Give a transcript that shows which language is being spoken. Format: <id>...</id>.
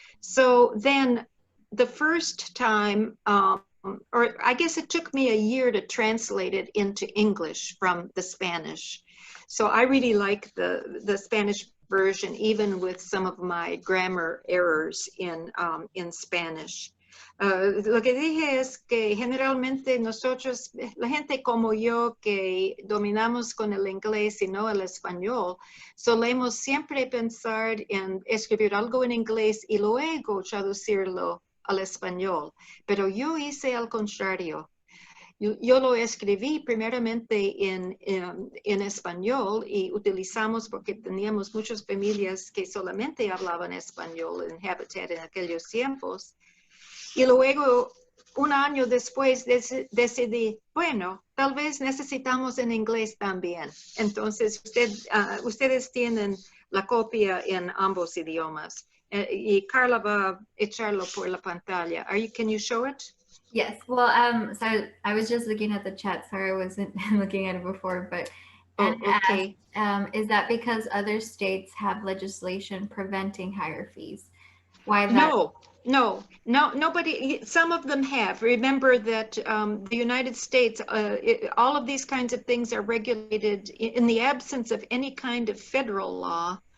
<en>So then the first time, or I guess it took me a year to translate it into English from the Spanish. So I really like the Spanish version, even with some of my grammar errors in Spanish.</en> <es>Lo que dije es que generalmente nosotros, la gente como yo que dominamos con el inglés y no el español, solemos siempre pensar en escribir algo en inglés y luego traducirlo al español. Pero yo hice al contrario. Yo lo escribí primeramente en español y utilizamos porque teníamos muchas familias que solamente hablaban español en Habitat en aquellos tiempos. Y luego, un año después, decidí, bueno, tal vez necesitamos en inglés también. Entonces, ustedes tienen la copia en ambos idiomas. Y Carla va a echarlo por la pantalla.</es> <en>Can you show it? Yes. Well, so I was just looking at the chat. Sorry, I wasn't looking at it before, but okay. Is that because other states have legislation preventing higher fees? Why that? No, nobody, some of them have. Remember that the United States, all of these kinds of things are regulated in the absence of any kind of federal law.</en>